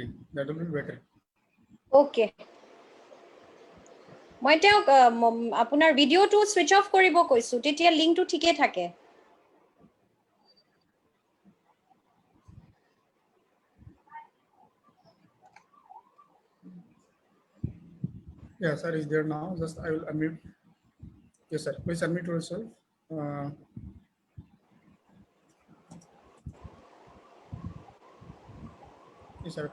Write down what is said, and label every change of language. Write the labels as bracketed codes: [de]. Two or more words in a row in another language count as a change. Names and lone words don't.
[en] That will be better. Okay. [as] মই তেওঁক আপোনাৰ ভিডিঅ'টো সুইচ অফ কৰিব কৈছো, তেতিয়া লিংকটো ঠিকে থাকে। [en] Yeah, sir is there now. Just I will unmute. Yes, sir. Please unmute yourself. Yes, sir.